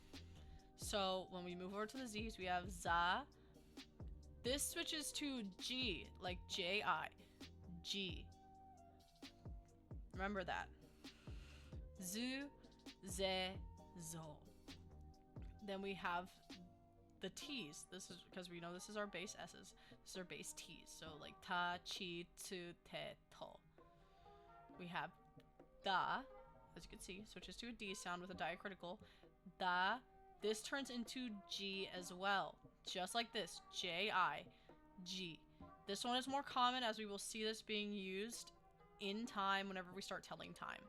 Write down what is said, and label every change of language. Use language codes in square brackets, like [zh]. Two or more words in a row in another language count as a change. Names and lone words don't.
[en] So when we move over to the Z's, we have za. This switches to G, like J-I, G. Remember that. [ja] Zu, ze, zo. [en] Then we have the T's. This is because we know this is our base S's. This is our base T's. So like [ja] ta, chi, tu, te, [en] to. We have da, as you can see, switches to a D sound with a diacritical. Da. This turns into G as well. Just like this. J-I, G. This one is more common as we will see this being used in time whenever we start telling time.